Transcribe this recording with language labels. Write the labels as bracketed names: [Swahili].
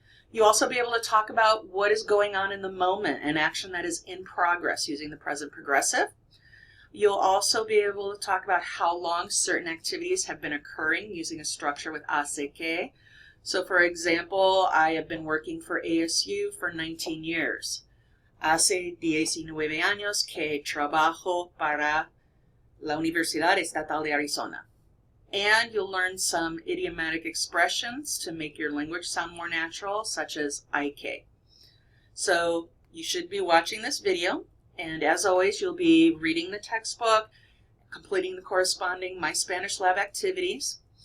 [English] You'll also be able to talk about what is going on in the moment, an action that is in progress using the present progressive. You'll also be able to talk about how long certain activities have been occurring using a structure with hace que. So for example, I have been working for ASU for 19 years. [Spanish] Hace 19 años que trabajo para la Universidad Estatal de Arizona. [English] And you'll learn some idiomatic expressions to make your language sound more natural, such as IK. So you should be watching this video, and as always, you'll be reading the textbook, completing the corresponding My Spanish Lab activities.